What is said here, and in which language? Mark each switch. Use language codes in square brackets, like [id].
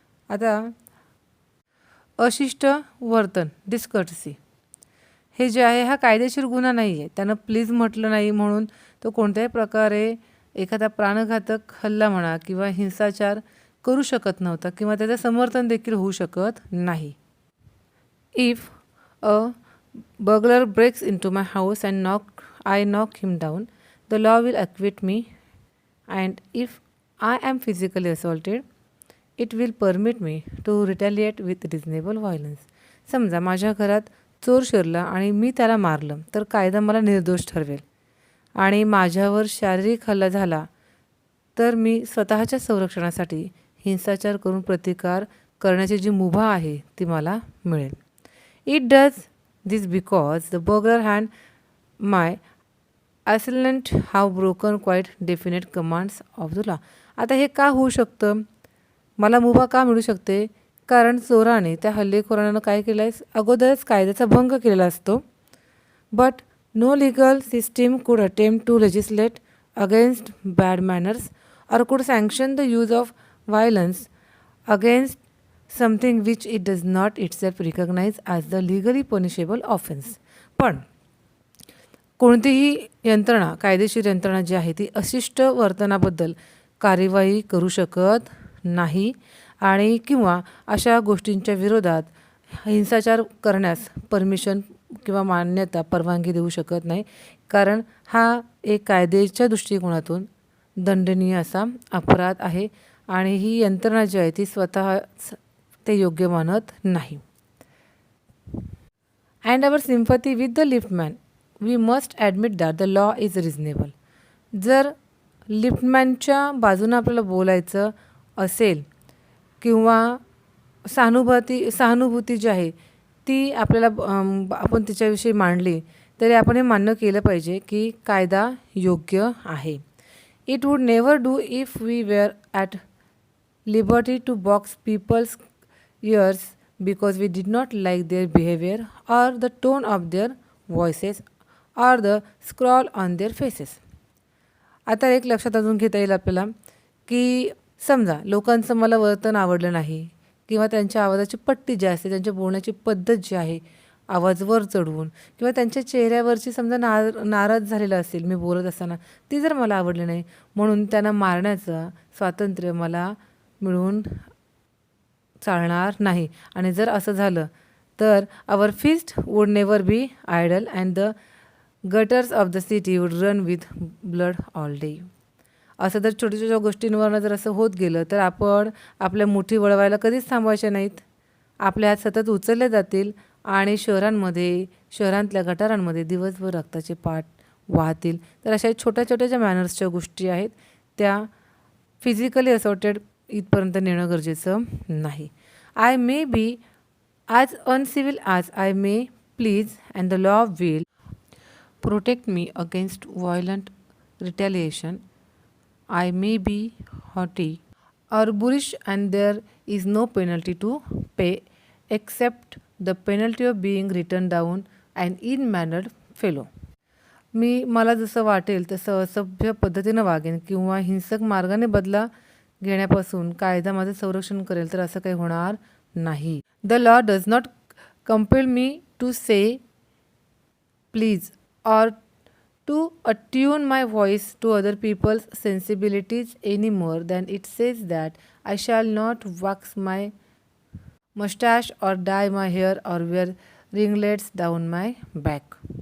[mr] आता अशिष्ट वर्तन, डिसकर्टसी, हे जे आहे हा कायदेशीर गुन्हा नाही आहे. त्यानं प्लीज म्हटलं नाही म्हणून तो कोणत्याही प्रकारे एखादा प्राणघातक हल्ला म्हणा किंवा हिंसाचार करू शकत नव्हता किंवा त्याचं समर्थन देखील होऊ शकत नाही. [en] If a burglar breaks into my house and I knock him down, the law will acquit me, and if I am physically assaulted, it will permit me to retaliate with reasonable violence. [mr] समजा माझ्या घरात चोर शिरला आणि मी त्याला मारलं तर कायदा मला निर्दोष ठरवेल, आणि माझ्यावर शारीरिक हल्ला झाला तर मी स्वतःच्या संरक्षणासाठी हिंसाचार करून प्रतिकार करण्याची जी मुभा आहे ती मला मिळेल. [en] It does this because the burglar and my assailant have broken quite definite commands of the law. [mr] आता हे का होऊ शकतं, मला मुभा का मिळू शकते, कारण चोराने, त्या हल्लेखोरानं काय केलं आहे, अगोदरच कायद्याचा भंग केलेला असतो. [en] But no legal system could attempt to legislate against bad manners or could sanction the use of violence against something which it does not itself recognize as the legally punishable offense. [mr] पण कोणतीही यंत्रणा, कायदेशीर यंत्रणा जी आहे ती अशिष्ट वर्तनाबद्दल कार्यवाही करू शकत नाही आणि किंवा अशा गोष्टींच्या विरोधात हिंसाचार करण्यास परमिशन किंवा मान्यता, परवानगी देऊ शकत नाही, कारण हा एक कायद्याच्या दृष्टिकोनातून दंडनीय असा अपराध आहे आणि ही यंत्रणा जी आहे ती स्वतः ते योग्य मानत नाही. [en] And our sympathy with the liftman, we must admit that the law is reasonable. [mr] जर लिफ्टमॅनच्या बाजूनं आपल्याला बोलायचं असेल किंवा सहानुभूती जी आहे ती आपल्याला आपण तिच्याविषयी मांडली तरी आपण हे मान्य केलं पाहिजे की कायदा योग्य आहे. [en] It would never do if we were at liberty to box people's ears because we did not like their behavior or the tone of their voices or the scrawl on their faces. [mr] आता एक लक्षात अजून घेता येईल आपल्याला की समजा लोकांचं मला वर्तन आवडलं नाही किंवा त्यांच्या आवाजाची पट्टी जी असते, त्यांच्या बोलण्याची पद्धत जी आहे, आवाज वर चढवून किंवा त्यांच्या चेहऱ्यावरची समजा नाराज झालेलं असेल मी बोलत असताना, ती जर मला आवडली नाही म्हणून त्यांना मारण्याचं स्वातंत्र्य मला मिळून चालणार नाही. आणि जर असं झालं तर [en] Our fist would never be idle and the gutters of the city would run with blood all day. [mr] असं जर छोट्या छोट्या गोष्टींवरनं जर असं होत गेलं तर आपण आपल्या मुठी वळवायला कधीच थांबवायच्या नाहीत. आपले हात सतत उचलले जातील आणि शहरांतल्या गटारांमध्ये दिवसभर रक्ताचे पाट वाहतील. तर अशा छोट्या छोट्या ज्या मॅनर्सच्या गोष्टी आहेत त्या [en] physically assorted [mr] इथपर्यंत नेणं गरजेचं नाही. [en] I may be as uncivil as I may please, and the law will protect me against violent retaliation. I may be haughty or bullish, and there is no penalty to pay except the penalty of being written down an ill-mannered fellow. [mr] मला जसं वाटेल तसं असभ्य पद्धतीनं वागेन किंवा हिंसक मार्गाने बदला घेण्यापासून कायदा माझं संरक्षण करेल, तर असं काही होणार नाही. [en] The law does not compel me to say please or to attune my voice to other people's sensibilities any more than it says that I shall not wax my moustache or dye my hair or wear ringlets down my back.